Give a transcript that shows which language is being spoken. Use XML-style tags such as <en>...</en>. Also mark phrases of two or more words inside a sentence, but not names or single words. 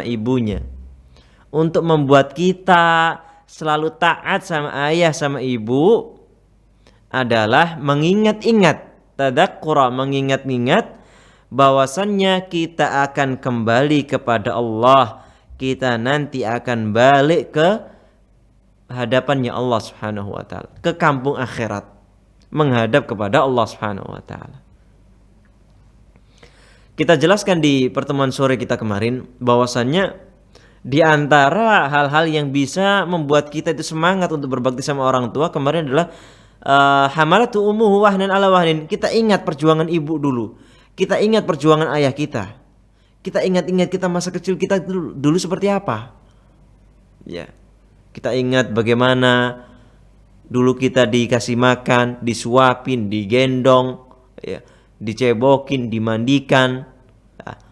<id>ibunya, untuk membuat kita selalu taat sama ayah sama ibu, adalah mengingat-ingat, tadzakkura, mengingat-ingat bahwasannya kita akan kembali kepada Allah, kita nanti akan balik ke hadapannya Allah</id> <ar>سبحانه وتعالى,</ar> <id>ke kampung akhirat, menghadap kepada Allah</id> <ar>سبحانه وتعالى.</ar> <id>Kita jelaskan di pertemuan sore kita kemarin bahwasannya di antara hal-hal yang bisa membuat kita itu semangat untuk berbakti sama orang tua kemarin adalah</id> <ar>حملته أمه وهنا على وهن.</ar> <id>Kita ingat perjuangan ibu dulu. Kita ingat perjuangan ayah kita. Kita ingat-ingat kita masa kecil kita dulu seperti apa. Ya. Kita ingat bagaimana dulu kita dikasih makan, disuapin, digendong, ya, dicebokin, dimandikan.</id>